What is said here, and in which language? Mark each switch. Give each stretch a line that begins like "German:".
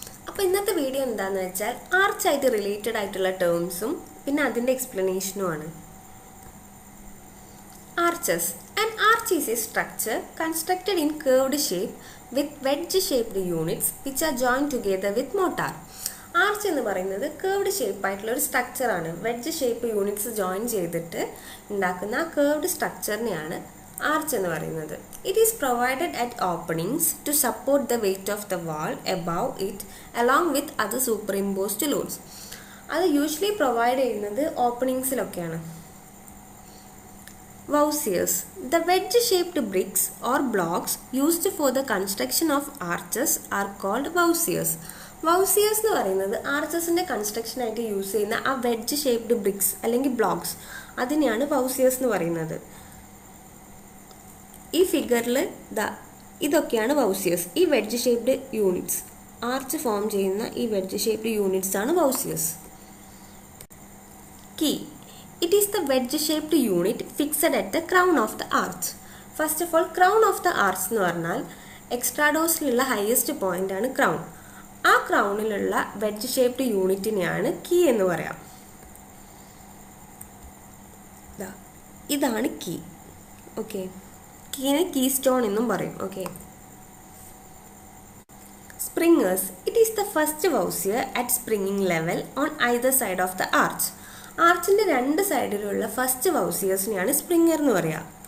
Malayalam: അപ്പോൾ ഇന്നത്തെ വീഡിയോ എന്താണെന്ന് വെച്ചാൽ ആർച്ച് ആയിട്ട് റിലേറ്റഡ് ആയിട്ടുള്ള ടേംസും പിന്നെ അതിൻ്റെ എക്സ്പ്ലനേഷനുമാണ്.
English: Arches. An arch is a structure constructed in curved shape with wedge-shaped units which are joined together with mortar.
Malayalam: Arch എന്ന് പറയുന്നത് കേർവ്ഡ് ഷേപ്പ് ആയിട്ടുള്ള ഒരു സ്ട്രക്ചറാണ്. വെഡ്ജ് ഷേപ്പ് യൂണിറ്റ്സ് ജോയിൻ ചെയ്തിട്ട് ഉണ്ടാക്കുന്ന ആ കേർവ്ഡ് സ്ട്രക്ചറിനെയാണ് ആർച്ച് എന്ന് പറയുന്നത്.
English: It is provided at openings to support the weight of the wall above it along with other superimposed loads.
Malayalam: അത് യൂഷ്വലി പ്രൊവൈഡ് ചെയ്യുന്നത് ഓപ്പണിങ്സിലൊക്കെയാണ്.
English: Vouziers. The wedge-shaped bricks or blocks used for the construction of arches are called vouziers.
Malayalam: Vouziers എന്ന് പറയുന്നത് ആർച്ചസിൻ്റെ കൺസ്ട്രക്ഷനായിട്ട് use ചെയ്യുന്ന ആ wedge shaped BRICS അല്ലെങ്കിൽ blocks അതിനെയാണ് വൗസിയേഴ്സ് എന്ന് പറയുന്നത്. ഈ ഫിഗറിൽ ഇതൊക്കെയാണ് വൗസിയേഴ്സ്. ഈ wedge shaped units arch form ചെയ്യുന്ന ഈ വെഡ്ജ് ഷേപ്ഡ് യൂണിറ്റ്സ് ആണ് വൗസിയേഴ്സ്.
English: Key. It is the wedge-shaped unit fixed at the crown of the arch. First of all, crown of the arch
Malayalam: എന്ന് പറഞ്ഞാൽ എക്സ്ട്രാഡോസിലുള്ള ഹയസ്റ്റ് പോയിന്റ് ആണ് ക്രൗൺ. ആ ക്രൗണിലുള്ള wedge shaped യൂണിറ്റിനെയാണ് key എന്ന് പറയാം. ഇതാണ് കീ. ഓക്കെ, കീനെ കീ സ്റ്റോൺ എന്നും പറയും. Okay.
English: Springers. It is the first vouzier at springing level on either side of the arch.
Malayalam: ആർച്ചിൻ്റെ രണ്ട് സൈഡിലുള്ള ഫസ്റ്റ് വൗസിയേഴ്സിനെയാണ് സ്പ്രിങ്ങർ എന്ന് പറയുക.